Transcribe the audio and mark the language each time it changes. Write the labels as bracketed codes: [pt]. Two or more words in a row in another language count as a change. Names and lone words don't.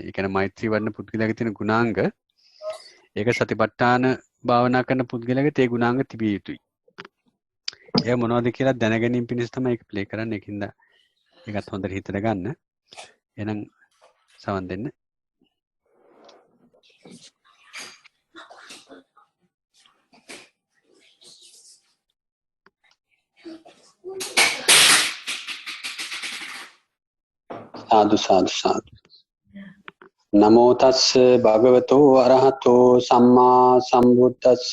[si] ඒ කියන්නේ මෛත්‍රී වඩන පුද්ගලයාගේ තියෙන ගුණාංග. ඒක සතිපට්ඨාන භාවනා කරන පුද්ගලයාගේ ඒ ගුණාංග තිබිය යුතුයි. ඒ මොනවද කියලා දැනගැනීම පිණිස තමයි ඒක ප්ලේ කරන්නේ. ඒකින්ද ඒකත් හොඳට හිතට ගන්න. එහෙනම් සවන් දෙන්න. සාදු සාදු සාදු. [pi] නමෝ තස්ස භගවතෝ අරහතෝ සම්මා සම්බුද්දස්ස.